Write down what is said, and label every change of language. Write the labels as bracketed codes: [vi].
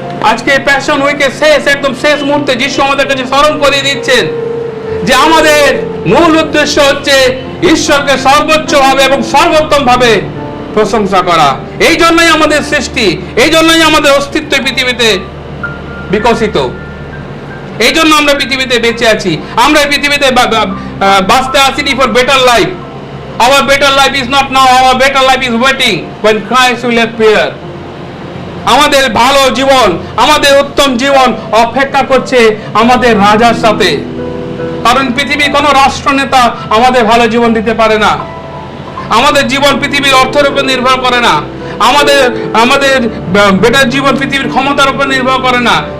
[bn] আজকে প্যাশন উইকের একদম শেষ মুহূর্তে যিশু আমাদের কাছে স্মরণ করিয়ে দিচ্ছেন যে আমাদের মূল উদ্দেশ্য হচ্ছে ঈশ্বরকে সর্বোচ্চ ভাবে এবং সর্বোত্তম ভাবে প্রশংসা করা। এই জন্যই আমাদের সৃষ্টি, এই জন্যই আমাদের অস্তিত্ব পৃথিবীতে বিকশিত, এই জন্য আমরা পৃথিবীতে বেঁচে আছি। আমরা এই পৃথিবীতে বাঁচতে আসিনি for better life. [en] Our better life is not now, our better life is waiting when Christ will appear. [bn] আমাদের ভালো জীবন, আমাদের উত্তম জীবন অপেক্ষা করছে আমাদের রাজার সাথে। কারণ পৃথিবীর কোনো রাষ্ট্রনেতা আমাদের ভালো জীবন দিতে পারে না। আমাদের জীবন পৃথিবীর অর্থের উপর নির্ভর করে না। আমাদের বেটার জীবন পৃথিবীর ক্ষমতার উপর নির্ভর করে না।